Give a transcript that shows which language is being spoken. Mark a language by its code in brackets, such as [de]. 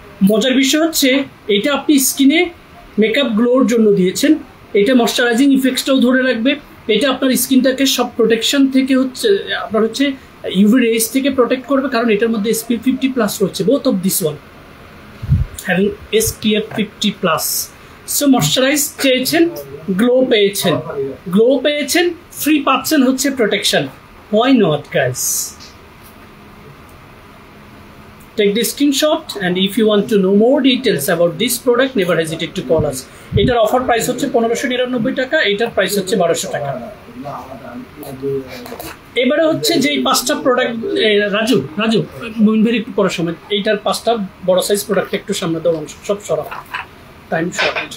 [bn] মজার বিষয় হচ্ছে এটা আপনি স্কিনে মেকআপ গ্লোর জন্য দিয়েছেন, এটা ময়শ্চারাইজিং ইফেক্টসটাও ধরে রাখবে, এটা আপনার স্কিনটাকে সব প্রোটেকশন থেকে হচ্ছে আপনার হচ্ছে ইউভি রেজ থেকে প্রোটেক্ট করবে, কারণ এটার মধ্যে SPF 50+ রয়েছে, [en] Both of this one having SPF 50+। [bn] So moisturise চেয়েছেন, গ্লো পেয়েছেন, গ্লো পেয়েছেন, ফ্রি পাচ্ছেন হচ্ছে protection. [en] Why not guys? Take the screenshot, and if you want to know more details about this product, never hesitate to call us. [bn] এটার offer price হচ্ছে 1599 টাকা, এটার price হচ্ছে 1200 টাকা। এবারে হচ্ছে যেই 5টা প্রোডাক্ট, রাজু মুইনভেরি একটু পড়ার সময় এইটার 5টা বড় সাইজ প্রোডাক্ট একটু সামনে দাও, সব সরা টাইম শর্ট।